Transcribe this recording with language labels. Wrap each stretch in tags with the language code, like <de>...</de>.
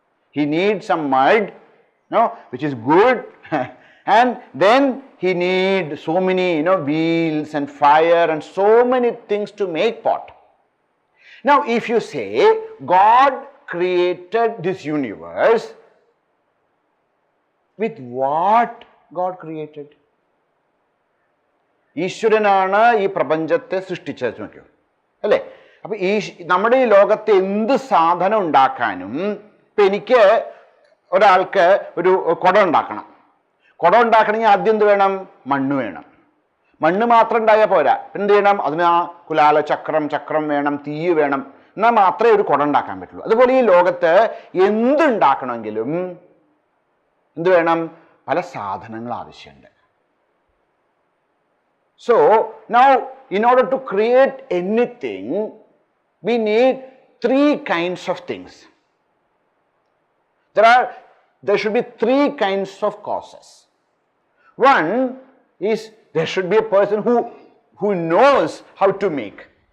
<en>He needs some mud, no, which is good, and then he need so many, wheels and fire and so many things to make pot. Now, if you say God created this universe, with what God created?</en> <ml>ഈശ്വരനാണ് ഈ പ്രപഞ്ചത്തെ സൃഷ്ടിച്ചത് നോക്കൂ അല്ലേ. അപ്പൊ നമ്മുടെ ഈ ലോകത്തെ എന്ത് സാധനം ഉണ്ടാക്കാനും, ഇപ്പൊ എനിക്ക് ഒരാൾക്ക് ഒരു കുടം ഉണ്ടാക്കണം. കുടം ഉണ്ടാക്കണമെങ്കിൽ ആദ്യം എന്ത് വേണം? മണ്ണ് വേണം. മണ്ണ് മാത്രം ഉണ്ടായാൽ പോരാ, എന്ത് ചെയ്യണം? അതിന് ആ കുലാല ചക്രം വേണം, തീ വേണം, എന്നാൽ മാത്രമേ ഒരു കുടം ഉണ്ടാക്കാൻ പറ്റുള്ളൂ. അതുപോലെ ഈ ലോകത്ത് എന്തുണ്ടാക്കണമെങ്കിലും എന്ത് വേണം? പല സാധനങ്ങൾ ആവശ്യമുണ്ട്.</ml> <en>So, now in order to create anything, we need three kinds of things. There should be three kinds of causes. One is there should be a person who knows how to make.</en>